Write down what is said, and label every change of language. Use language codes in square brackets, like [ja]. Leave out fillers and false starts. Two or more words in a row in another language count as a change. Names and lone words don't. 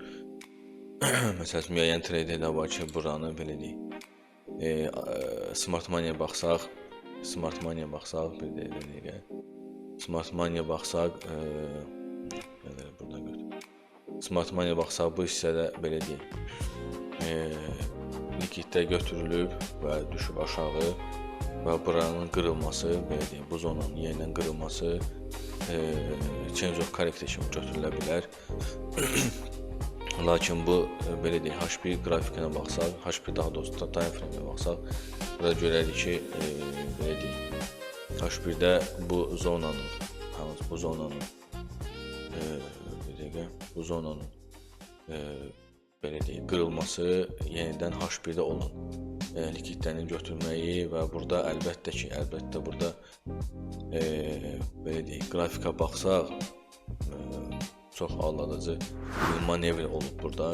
[az] Məsələn, müəyyən traderlər var ki, buranı belə deyək, Smartmaniya baxsaq, bir dəqiqə, Smartmaniya baxsaq, buradan götür. Smartmaniya baxsaq, bu hissədə belə deyək, likiddə götürülüb və düşüb aşağı və buranın qırılması, belə deyək, bu zonanın yenidən qırılması [en] change of character [az] kimi götürülə bilər. Lakin bu, belə deyək, H1 qrafikinə baxsaq, H1 daha doğrusu [en] time frame- [az] ə baxsaq, burada görərik ki, belə deyək, H1-də bu zonanın, belə deyək, qırılması yenidən H1-də olan likidlərin götürməyi və burada əlbəttə burada belə deyək, qrafikə baxsaq, çox aldadıcı bir manevr olub burada.